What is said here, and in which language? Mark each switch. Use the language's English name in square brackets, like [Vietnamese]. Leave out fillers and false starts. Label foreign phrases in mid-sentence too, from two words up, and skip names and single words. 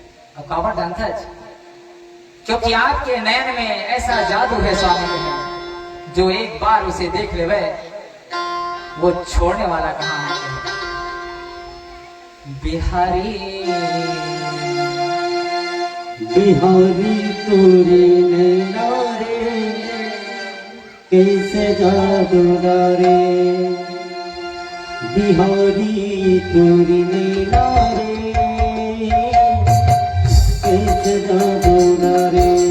[Hindi] अब कावड़ जानता है, क्योंकि आपके नयन में ऐसा जादू है स्वामी में, जो एक बार उसे देख ले वो छोड़ने वाला कहां है। बिहारी बिहारी तोरे नैना रे, कैसे जादू डारे। बिहारी तोरे नैना रे, कैसे जादू डारे।